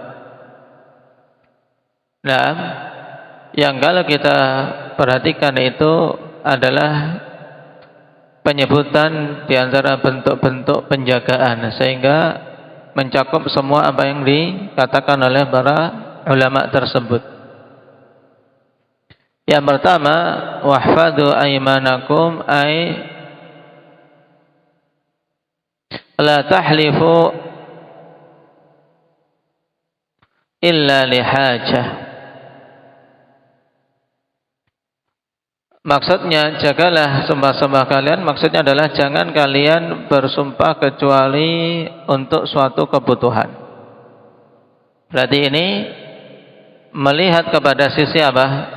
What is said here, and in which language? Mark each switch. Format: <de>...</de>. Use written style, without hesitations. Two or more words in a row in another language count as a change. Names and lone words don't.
<id>Nah, yang kalau kita perhatikan itu adalah penyebutan di antara bentuk-bentuk penjagaan, sehingga mencakup semua apa yang dikatakan oleh para ulama tersebut. Yang pertama,</id> <ar>واحفظوا أيمانكم أي لا تحلفوا إلا لحاجة.</ar> <id>Maksudnya, jagalah sumpah-sumpah kalian, maksudnya adalah jangan kalian bersumpah kecuali untuk suatu kebutuhan. Berarti ini melihat kepada sisi apa?</id>